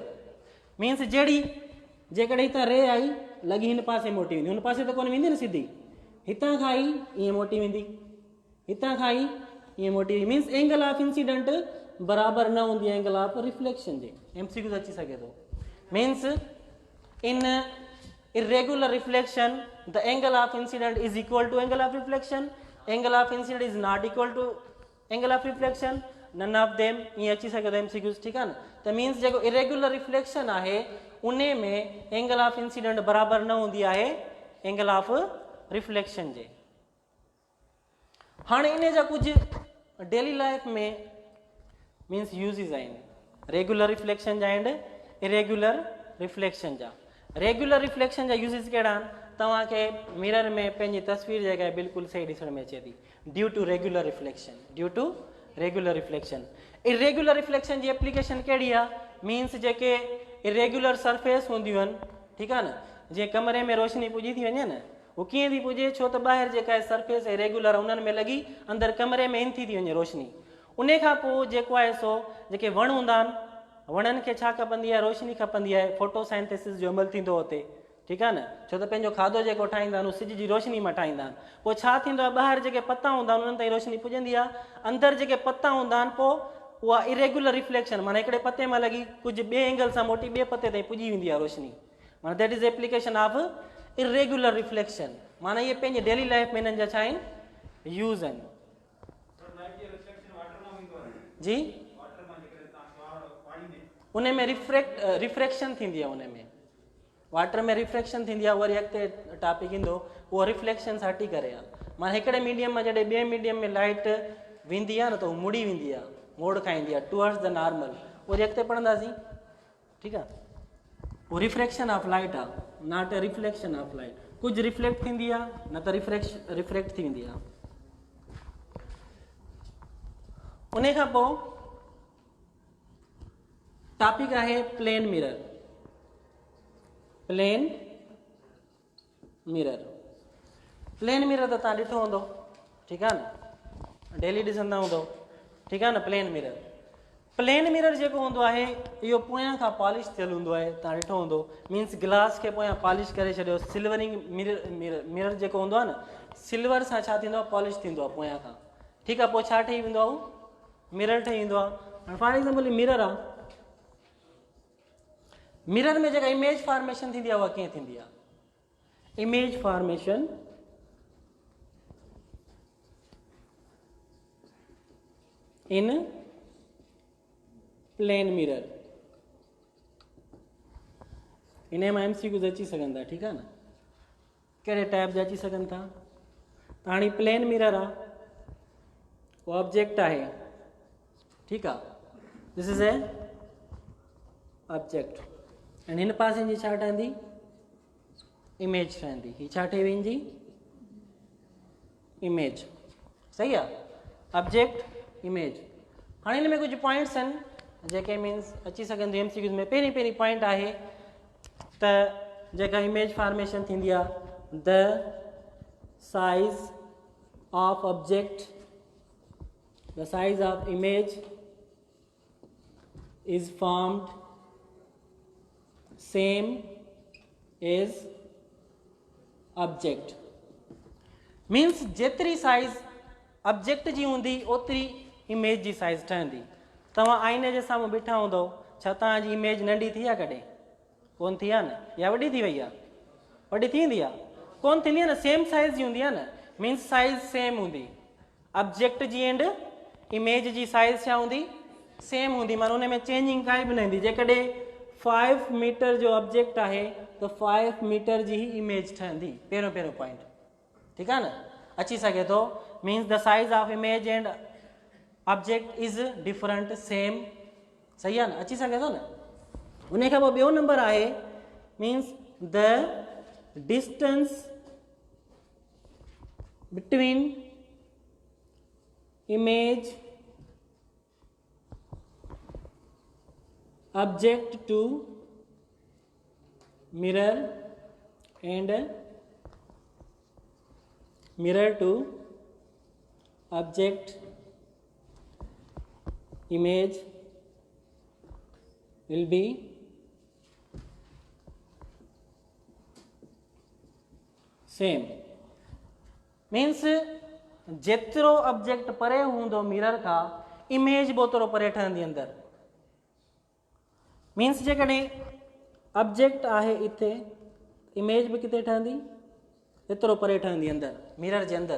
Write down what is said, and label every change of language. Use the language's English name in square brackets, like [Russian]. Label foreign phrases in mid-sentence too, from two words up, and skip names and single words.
[Sindhi] मीन्स जहिड़ी जेकॾहिं हितां रे आई लॻी हिन पासे मोटी वेंदी, हुन पासे त कोन वेंदी न सिधी, हितां खां ई ईअं मोटी वेंदी, हितां खां ई ईअं मोटी वेंदी। [English] means angle of incident [Sindhi] बराबरि न हूंदी आहे [English] angle of reflection [Sindhi] जे, MCQ अची सघे थो। [English] मीन्स इन irregular reflection the angle of incident is equal to angle of reflection, angle of incident is not equal to angle of reflection, none of them, [Sindhi] ये अची सके तो MCQs, [Hindi] ठीक है ना। [Sindhi] तो मीन्स जेको [English] irregular reflection [Sindhi] आहे उन में [English] angle of incident [Sindhi] बराबर न हूंदी आहे [English] angle of reflection [Sindhi] जे। हाणे इन जा कुछ [English] daily life [Sindhi] में [English] means uses [Sindhi] आहिनि [English] regular reflection [Sindhi] जा [English] and irregular reflection [Sindhi] जा। [English] regular reflection [Sindhi] जा यूज़िस कहिड़ा आहिनि, तव्हांखे मिरर में पंहिंजी तस्वीर जेका आहे बिल्कुलु सही ॾिसण में अचे थी, [English] due to regular reflection, due to regular reflection. irregular reflection [Sindhi] जी एप्लीकेशन कहिड़ी आहे, मीन्स जेके [English] irregular surface [Sindhi] हूंदियूं आहिनि, ठीकु आहे न, जीअं कमरे में रोशनी पुॼी थी वञे न, उहो कीअं थी पुॼे, छो त ॿाहिरि जेका आहे [English] surface regular [Sindhi] आहे उन्हनि में लॻी अंदरि कमरे में इन थी वञे रोशनी। उन खां पोइ जेको आहे सो जेके वण हूंदा आहिनि, वणनि खे छा खपंदी आहे, रोशनी खपंदी आहे, फोटोसाइंथेसिस जो अमल थींदो हुते, ठीकु आहे न, छो त पंहिंजो खाधो जेको ठाहींदा आहिनि उहो सिज जी रोशनी मां ठाहींदा आहिनि। पोइ छा थींदो आहे, ॿाहिरि जेके पता हूंदा आहिनि उन्हनि ताईं रोशनी पुॼंदी आहे, अंदरि जेके पता हूंदा आहिनि पोइ उहा [English] irregular reflection, [Sindhi] माना हिकिड़े पते मां लॻी कुझु ॿिए एंगल सां मोटी ॿिए पते ताईं पुॼी वेंदी आहे रोशनी, माना [English] that is application of irregular reflection. [Sindhi] माना इहे पंहिंजे [English] daily life [Sindhi] में हिननि जा छा आहिनि, यूज़ आहिनि जी। उन में रिफ्रेक्शन थींदी आहे, उन में वाटर में रिफ्रेक्शन थींदी आहे, वरी अॻिते टॉपिक ईंदो उहो रिफ्लेक्शन सां हटी करे आहे। माना हिकिड़े मीडियम मां जॾहिं ॿिए मीडियम में लाइट वेंदी आहे न त उहो मुड़ी वेंदी आहे, मोड़ खाईंदी आहे [English] towards the normal, [Sindhi] वरी अॻिते पढ़ंदासीं, ठीकु आहे। उहो [English] refraction of light [Sindhi] आहे, [English] not a reflection of light. [Sindhi] कुझु रिफ्लेक्ट थींदी आहे न त रिफ्रेक्ट थी वेंदी आहे। उन खां पोइ टॉपिक आहे [English] plane mirror. plane mirror [Sindhi] त तव्हां ॾिठो हूंदो, ठीकु आहे न, डेली ॾिसंदा हूंदो, ठीकु आहे न। [English] plane mirror [Sindhi] जेको हूंदो आहे इहो पोयां खां पॉलिश थियल हूंदो आहे, तव्हां ॾिठो हूंदो, मीन्स गिलास खे पोयां पॉलिश करे छॾियो, [English] silvering mirror [Sindhi] जेको हूंदो आहे न, सिल्वर सां छा थींदो आहे, पॉलिश थींदो आहे पोयां खां, ठीकु आहे। पोइ छा ठही वेंदो आहे, मिरर ठही वेंदो आहे। [English] for example mirror [Sindhi] आहे, मिरर में जेका [English] image formation [Sindhi] थींदी आहे उहा कीअं थींदी आहे, [English] image formation in plane mirror. [Sindhi] इन मां MCQs अची सघनि था, ठीकु आहे न, कहिड़े टाइप जा अची सघनि था। त हाणे [English] plane mirror [Sindhi] आहे, उहो ऑब्जेक्ट आहे, ठीकु आहे, [English] this is a object, and [Sindhi] हिन पासे जी छा ठहंदी, इमेज ठहंदी, ही छा ठही वेंदी, इमेज, सही आहे, [English] object image. [Sindhi] हाणे हिन में कुझु पॉइंट्स आहिनि जेके मीन्स अची सघनि थियूं MCQs में। पहिरीं पॉइंट आहे त जेका [English] image formation [Sindhi] थींदी आहे, [English] the size of object, the size of image is formed same as object. [Sindhi] मीन्स जेतिरी [English] size object [Sindhi] जी हूंदी ओतिरी इमेज जी साइज़ ठहंदी। तव्हां आईने जे साम्हूं बीठा हूंदो, छा तव्हांजी इमेज नंढी थी आहे कॾहिं, कोन थी आहे न, या वॾी थी वई आहे, वॾी थींदी आहे कोन थींदी आहे न, [English] same size [Sindhi] जी हूंदी आहे न, मीन्स [English] size same [Sindhi] हूंदी, ऑब्जेक्ट जी एंड इमेज जी साइज़ छा हूंदी, सेम हूंदी, माना उन में चेंजिंग काई बि न ईंदी। जेकॾहिं 5 मीटर जो ऑब्जेक्ट आहे त 5 मीटर जी ही इमेज ठहंदी, पहिरियों पॉइंट, ठीकु आहे न, अची सघे थो, [English] means the size of image and object is different same, [Sindhi] सही आहे न, अची सघे थो न। उन खां पोइ ॿियो नंबर आहे [English] means the distance between image object to mirror and mirror to object image will be same, means [Sindhi] जेतिरो ऑब्जेक्ट परे हूंदो मिरर खां, इमेज बि ओतिरो परे ठहंदी अंदरि, मीन्स जेकॾहिं ऑब्जेक्ट आहे इते, इमेज बि किथे ठहंदी, एतिरो परे ठहंदी अंदरि मिरर जे अंदरि।